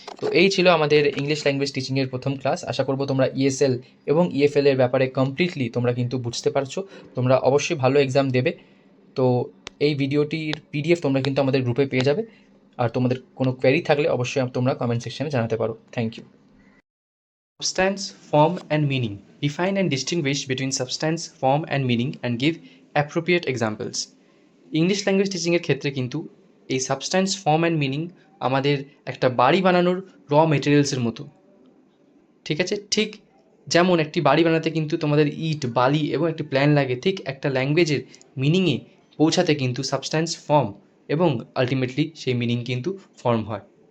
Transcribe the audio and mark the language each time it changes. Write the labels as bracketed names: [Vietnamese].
[Bangla] তো এই ছিল আমাদের ইংলিশ ল্যাঙ্গুয়েজ টিচিংয়ের প্রথম ক্লাস। আশা করবো তোমরা ইএসএল এবং ইএফএল এর ব্যাপারে কমপ্লিটলি তোমরা কিন্তু বুঝতে পারছো। তোমরা অবশ্যই ভালো এক্সাম দেবে। তো এই ভিডিওটির পিডিএফ তোমরা কিন্তু আমাদের গ্রুপে পেয়ে যাবে। আর তোমাদের কোনো কোয়েরি থাকলে অবশ্যই তোমরা কমেন্ট সেকশনে জানাতে পারো। Thank you. [English] Substance, form and meaning. Define and distinguish between substance, form and meaning and give appropriate examples. [Bangla] English language টিচিংয়ের ক্ষেত্রে কিন্তু এই সাবস্ট্যান্স, ফর্ম অ্যান্ড মিনিং আমাদের একটা বাড়ি বানানোর মেটেরিয়ালসের মতো। ঠিক আছে, ঠিক যেমন একটি বাড়ি বানাতে কিন্তু তোমাদের ইট, বালি এবং একটি প্ল্যান লাগে, ঠিক একটা ল্যাঙ্গুয়েজের মিনিংয়ে পৌঁছাতে কিন্তু সাবস্ট্যান্স, ফর্ম এবং আলটিমেটলি সেই মিনিং কিন্তু ফর্ম হয়।